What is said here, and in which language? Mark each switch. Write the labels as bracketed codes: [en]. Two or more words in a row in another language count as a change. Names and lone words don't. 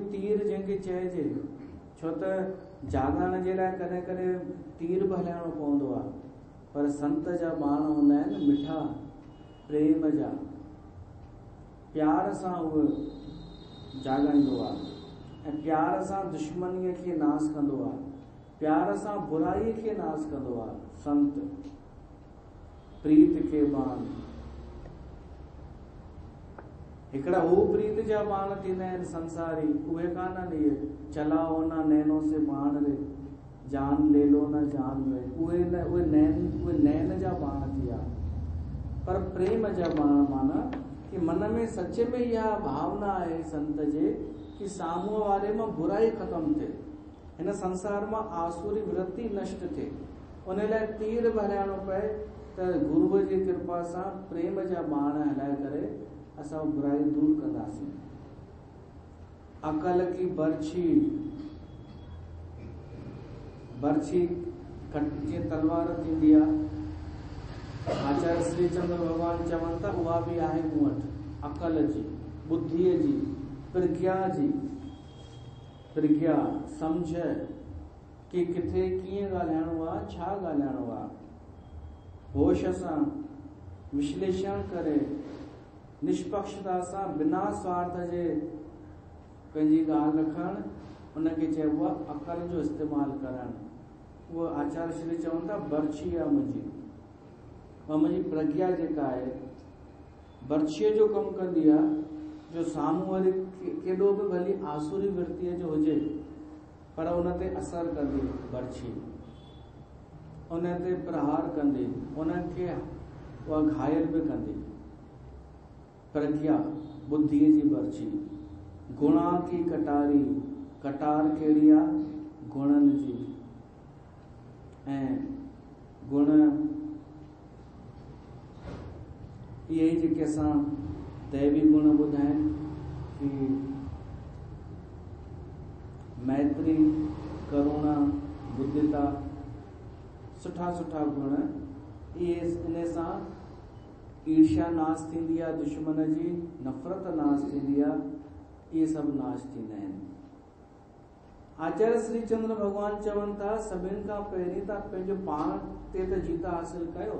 [sd] तीर जंहिंखे चइजे, छो त जाॻण जे लाइ कॾहिं कॾहिं तीर बि हलाइणो पवंदो आहे, पर संत जा बाण हूंदा आहिनि मिठा, प्रेम जा। प्यार सां उहो जाॻाईंदो आहे ऐं प्यार सां दुश्मनीअ खे नाश कंदो आहे, प्यार सां बुराईअ खे नाश कंदो आहे संत। [hi] प्रीत के बाण, [sd] हिकिड़ा हू प्रीत जा बाण थींदा आहिनि संसारी, उहे कान्हनि इहे [hi] चलाओ न नैनो से बाण रे, जान ले लो न जान रे, [sd] उहे नैन जा बाण थी विया। पर प्रेम जा बाण [hi] माना कि मन में सच में [sd] इहा भावना आहे संत जे कि साम्हूं वारे मां बुराई ख़तमु थिए, हिन संसार मां आसुरी वृत्ति नष्ट थिए। उन लाइ तीर बि हलाइणो पए त गुरुअ जी कृपा सां प्रेम जा बाण हलाए करे असां बुराई दूर कंदासीं। [hi] अकल की बर्छी [sd] जीअं तलवार थींदी आहे, आचार्य श्री चंद्र भगवान चवनि था उहा बि आहे मूं वटि, अकल जी, बुद्धीअ जी, प्रज्ञा जी, प्रज्ञा सम्झ कि किथे कीअं ॻाल्हाइणो आहे, छा ॻाल्हाइणो आहे, होश सां विश्लेषण करे निष्पक्षता सां बिना स्वार्थ जे पंहिंजी ॻाल्हि रखणु, उनखे चइबो आहे अकल जो इस्तेमालु करणु। उहो आचार्य श्री चवनि था बर्छी आहे मुंहिंजी, ऐं मुंहिंजी प्रज्ञा जेका आहे बर्छीअ जो कमु कंदी आहे, जो साम्हूं वारी केॾो बि भली आसुरी वृत्तीअ जो हुजे पर उन ते असरु कंदी बर्छी, उन ते प्रहार कंदी, उनखे उहा घायल बि कंदी। प्रज्ञा बुद्धीअ जी बर्छी। [hi] गुणा की कटारी, [sd] कटार कहिड़ी आहे, गुणनि जी। ऐं गुण इहे जेके असां दैवी गुण ॿुधाइनि कि मैत्री, करुणा, बुद्धिता, सुठा सुठा गुण, इहे इन सां ईर्ष्या नाश थींदी आहे, दुश्मन जी नफ़रत नाश थींदी आहे, इहे सभु नाश थींदा आहिनि। आचार्य श्री चंद्र भगवान चवनि था सभिनि खां पहिरीं त पंहिंजो पाण ते त जीत हासिल कयो।